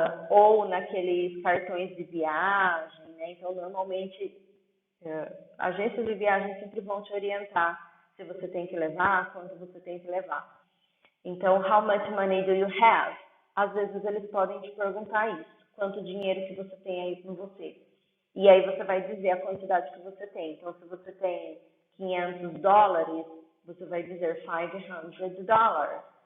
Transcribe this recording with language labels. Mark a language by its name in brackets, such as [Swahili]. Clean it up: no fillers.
[Portuguese] Ou naqueles cartões de viagem, né? Então, normalmente, agências de viagem sempre vão te orientar se você tem que levar, quanto você tem que levar. [English] Então, how much money do you have? [Portuguese] Às vezes eles podem te perguntar isso, quanto dinheiro que você tem aí com você. E aí você vai dizer a quantidade que você tem. Então, se você tem $500, você vai dizer $500.